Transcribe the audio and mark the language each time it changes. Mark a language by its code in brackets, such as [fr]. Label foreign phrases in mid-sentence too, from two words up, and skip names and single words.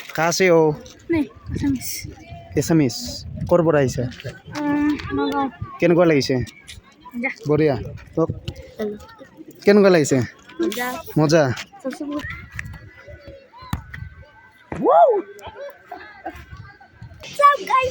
[hi] कहाँ से हो? नहीं, असमीज। [as] एसामिस কৰ পৰা আহিছে? নগাঁও। কেনেকুৱা লাগিছে? যা। বঢ়িয়া। তোক কেনেকুৱা লাগিছে? মজা। মজা। [hi] सबसे बहुत। [en] What's up, guys?